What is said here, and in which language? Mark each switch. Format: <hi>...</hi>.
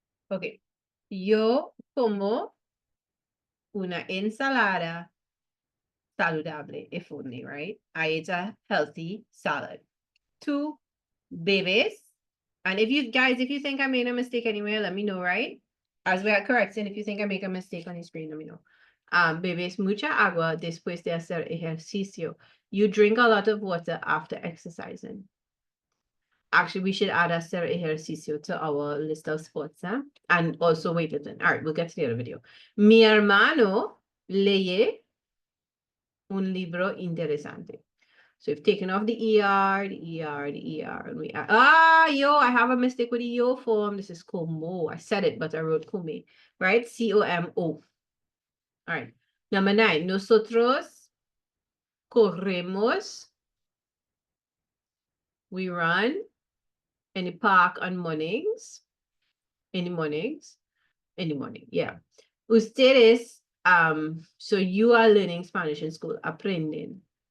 <es>Okay. Yo como una ensalada saludable,</es> <en>if only, right? I ate a healthy salad. Two,</en> <es>bebes.</es> <en>And if you guys, if you think I made a mistake anywhere, let me know, right? As we are correcting, if you think I make a mistake on the screen, let me know.</en> <es>Bebes mucha agua después de hacer ejercicio.</es> <en>You drink a lot of water after exercising. Actually, we should add</en> <es>hacer ejercicio</es> <en>to our list of sports, huh? And also weightlifting. All right, we'll get to the other video.</en> <es>Mi hermano lee un libro interesante.</es> <en>So we've taken off the ER, the ER, the ER, and we add, I have a mistake with the yo form. This is como. I said it, but I wrote come, right? COMO. All right. Number 9,</en> <es>nosotros corremos.</es> <en>We run in the park on mornings. In the mornings. In the morning, yeah.</en> <es>Ustedes,</es> <en>so you are learning Spanish in school,</en> <es>aprenden.</es>